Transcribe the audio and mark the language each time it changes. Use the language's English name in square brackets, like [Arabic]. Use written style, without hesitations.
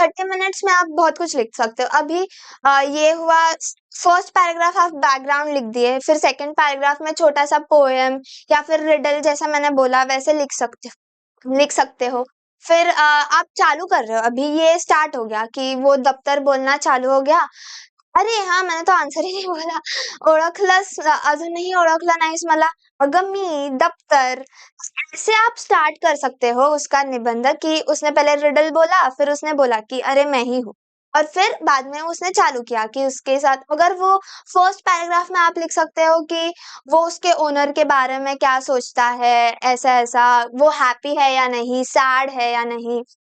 [Hindi] 30 minutes में आप बहुत कुछ लिख सकते हो। अभी ये हुआ फर्स्ट पैराग्राफ आप बैकग्राउंड लिख दिए, फिर सेकंड पैराग्राफ में छोटा सा पोएम या फिर रिडल जैसा मैंने बोला वैसे लिख सकते हो। फिर आप चालू कर रहे हो, अभी ये स्टार्ट हो गया कि वो दफ्तर बोलना चालू हो गया। अरे हाँ, मैंने तो आन्सर ही नाही बोला. [Marathi] ओळखलंस अजूनही ओळखलं नाहीस मला. अगं मी दफ्तर. [Hindi] ऐसे आप स्टार्ट कर सकते हो उसका निबंध कि उसने पहले रिडल बोला, फिर उसने बोला कि अरे मैं ही हूँ. और फिर बाद में उसने चालू किया कि उसके साथ अगर वो फर्स्ट पैराग्राफ में आप लिख सकते हो कि वो उसके ओनर के बारे में क्या सोचता है, ऐसा-ऐसा, वो हैप्पी है या नहीं, सैड है या नहीं.